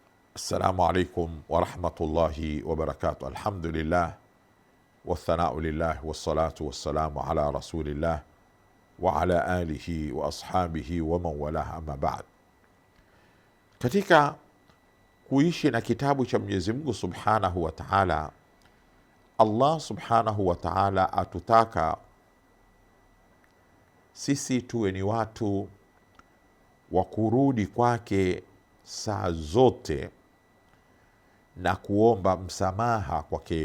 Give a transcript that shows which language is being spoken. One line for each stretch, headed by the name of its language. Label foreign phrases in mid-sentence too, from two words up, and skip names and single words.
Arabic: السلام عليكم ورحمة الله وبركاته. الحمد لله والثناء لله والصلاة والسلام على رسول الله وعلى آله وأصحابه ومن والاه، أما بعد.
Swahili: Katika kuishi na kitabu cha Mwenyezi Mungu
Arabic: سبحانه وتعالى,
Swahili: Allah
Arabic: سبحانه وتعالى
Swahili: atutaka sisi tuwe ni watu wa kurudi kwake saa zote na kuomba msamaha kwake.